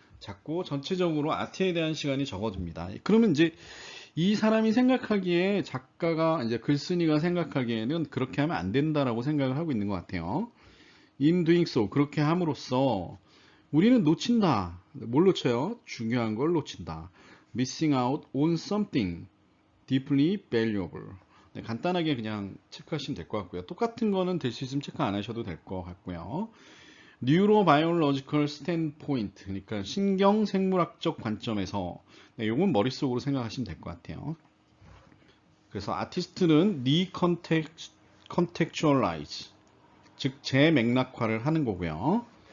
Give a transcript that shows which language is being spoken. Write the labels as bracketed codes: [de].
[ko] 자꾸 전체적으로 아트에 대한 시간이 적어집니다. 그러면 이제 이 사람이 생각하기에 작가가 이제 글쓴이가 생각하기에는 그렇게 하면 안 된다라고 생각을 하고 있는 것 같아요. [en] In doing so [ko] 그렇게 함으로써 우리는 놓친다. 뭘 놓쳐요? 중요한 걸 놓친다. [en] Missing out on something deeply valuable. [ko] 네, 간단하게 그냥 체크하시면 될 것 같고요. 똑같은 거는 될 수 있으면 체크 안 하셔도 될 것 같고요. [en] Neurobiological standpoint, [ko] 그러니까 신경생물학적 관점에서 네, 이건 머릿속으로 생각하시면 될 것 같아요. 그래서 아티스트는 recontextualize, 즉 재맥락화를 하는 거고요.